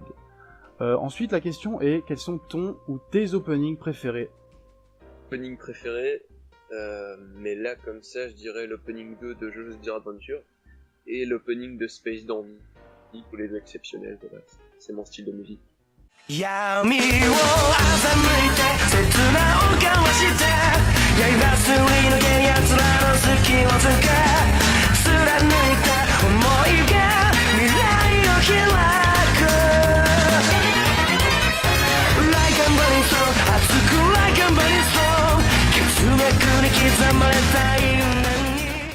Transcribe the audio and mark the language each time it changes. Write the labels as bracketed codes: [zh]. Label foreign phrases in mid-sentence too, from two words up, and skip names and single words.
[fr] Ensuite la question est: quels sont ton ou tes openings préférés? Opening préféré, mais là comme ça je dirais l'opening 2 de JoJo's Bizarre Adventure et l'opening de Space Dandy, tous les deux exceptionnels, voilà. C'est mon style de musique. [ja] 闇を欺いて切な音交わして刃すり抜け奴らの隙をつけ貫いた想いが未来を開く [en] Like a burning soul [ja] 熱く [en] Like a burning soul [ja] 血脈に刻まれた因縁に